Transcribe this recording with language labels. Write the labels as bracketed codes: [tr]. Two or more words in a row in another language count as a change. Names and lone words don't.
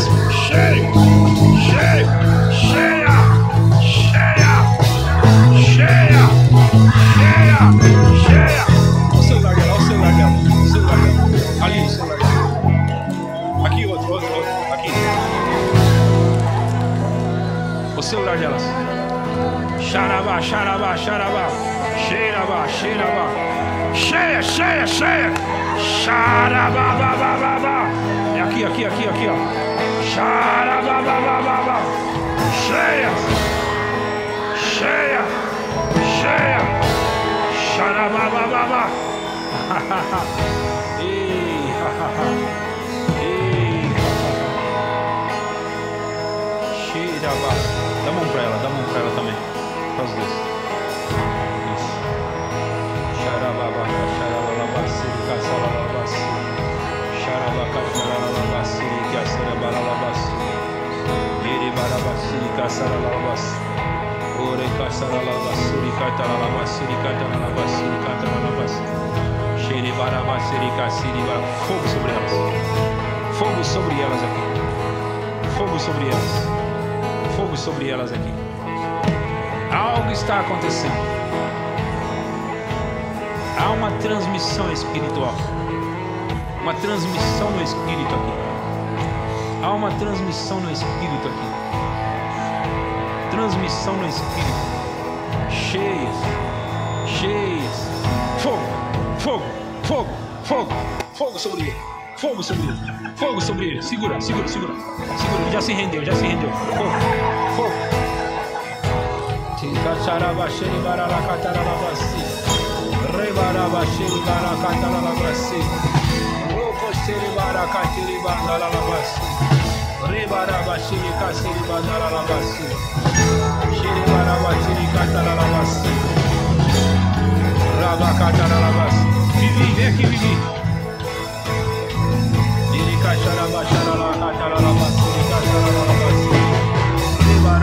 [pt] Cheio, cheio, cheia, cheia, cheia, cheia, cheia. Olha o celular dela, olha o celular dela, o celular dela. Ali o celular dela. Aqui outro, aqui. O celular delas. Xarabá, xarabá, xarabá, cheirabá, cheirabá, cheia, cheia, cheia, xarabá, babá, é aqui, aqui, aqui, aqui, ó, xarabá, babá, cheia, cheia, cheia, xarabá, babá, cheirabá, dá mão pra ela também. Os dois. Isso. Xarababá, xaralalabassi, caçalalabassi. Xarabaca, xaralalabassi, caçarabalabassi. Iribarabassi, caçalalabassi. Ore, caçalalabassi, cataralabassi, cataralabassi, cataralabassi. Xiribarabassi, caçiriba. Fogo sobre elas. Fogo sobre elas aqui. Fogo sobre elas. Fogo sobre elas aqui. Algo está acontecendo. Há uma transmissão espiritual. Uma transmissão no espírito aqui. Há uma transmissão no espírito aqui. Transmissão no espírito. Cheias. Cheias. Fogo. Fogo. Fogo. Fogo. Fogo sobre ele. Fogo sobre ele. Fogo sobre ele. Segura, segura, segura. Segura. Já se rendeu, já se rendeu. Fogo. Fogo. Cacharabacheri baralacatarabasi, rebarabacheri baracatarabasi, rococheri baracateri bandalabasi, rebarabacheri caceri bandalabasi, xeri barabacheri catarabasi, rabacatarabasi. Vivi, vem aqui, Vivi. Ele cacharabacharalacatarabasi, catarabasi.